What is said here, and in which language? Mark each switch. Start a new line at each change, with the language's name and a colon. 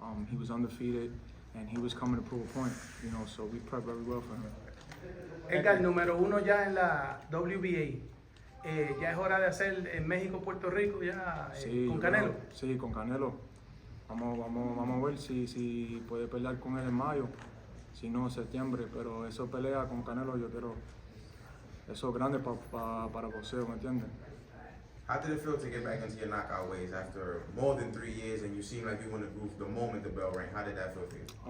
English: He was undefeated, and he was coming to prove a point, you know, so we prepped very well for him.
Spanish: Edgar, número 1 ya en la WBA. Ya es hora de hacer en México, Puerto Rico, ya Sí, con Canelo. Bueno, sí, con Canelo. Vamos a ver si puede pelear con él en mayo, si no en septiembre, pero eso pelea con Canelo, yo quiero, eso es grande para boxeo, ¿me entiendes?
English: How did it feel to get back into your knockout ways after more than 3 years and you seem like you won the group the moment the bell rang? How did that feel for you?